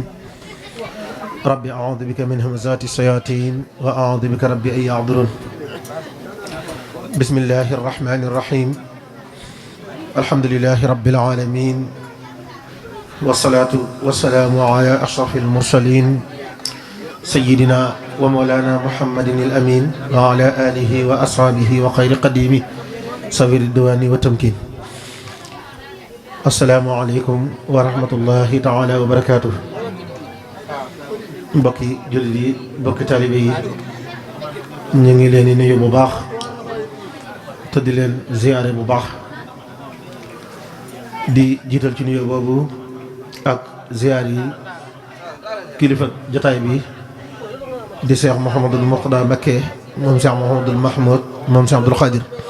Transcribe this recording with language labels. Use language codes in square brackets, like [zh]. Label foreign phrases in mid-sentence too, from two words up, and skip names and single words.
[ar] رب أعوذ بك من همزات الشياطين وأعوذ بك رب أن يحضرون بسم الله الرحمن الرحيم الحمد لله رب العالمين والصلاة والسلام على أشرف المرسلين سيدنا ومولانا محمد الأمين وعلى آله وأصحابه وخير قديمه صوير ديواني وتمكين. السلام عليكم ورحمة الله تعالى وبركاته. [wo] mbokki jullit yi mbokki taalibe yi ñu ngi leen di nuyu bu baax te di leen ziyaare bu baax di jiital ci nuyu boobu ak ziyaar yi kilifa jotaay bi di Cheikh Mouhamadul Mourtada Mbacké moom Cheikh Mouhamadul Mahmoud moom Cheikh Abdoul Khadir